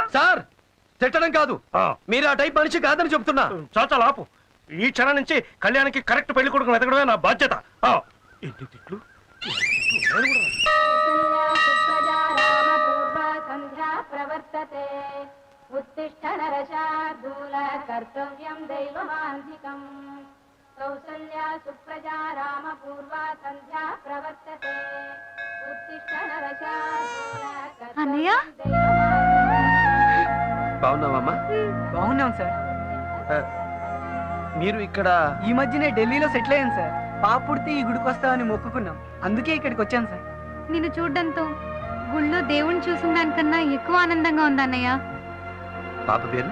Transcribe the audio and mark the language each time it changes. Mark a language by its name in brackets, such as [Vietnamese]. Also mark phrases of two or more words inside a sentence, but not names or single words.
[Telugu] సార్ తిట్టడం కాదు, మీరు ఆ టైప్ మనిషి కాదని చెప్తున్నా. చాచా లాపు. ఈ క్షణం నుంచి కళ్యాణ్కి కరెక్ట్ పెళ్లి కొడుకుని వెతకడమే నా బాధ్యత. ఎన్ని తిట్లు? [Sanskrit] प्रवर्तते उत्तिष्ठ नरशार्दूल कर्तव्यं दैवमान्धिकम् कौसल्या सुप्रजा रामपूर्वा सन्ध्या प्रवर्तते उत्तिष्ठ नरशार्दूल [Telugu] అన్నయ్య? [Sanskrit] कर्तव्यं दैवमान्धिकम्। [Telugu] బాగున్నావమ్మా? బాగున్నాం సార్. మీరు ఇక్కడ ఈ మధ్యనే ఢిల్లీలో సెటిల్ అయ్యాను సార్. పాప పుడితే ఈ గుడికి వస్తామని మొక్కుకున్నాం, అందుకే ఇక్కడికి వచ్చాను సార్. నిన్ను చూడడంతో గుళ్ళో దేవుణ్ణి చూసిన దానికన్నా ఎక్కువ ఆనందంగా ఉంది అన్నయ్య. పాప పేరు?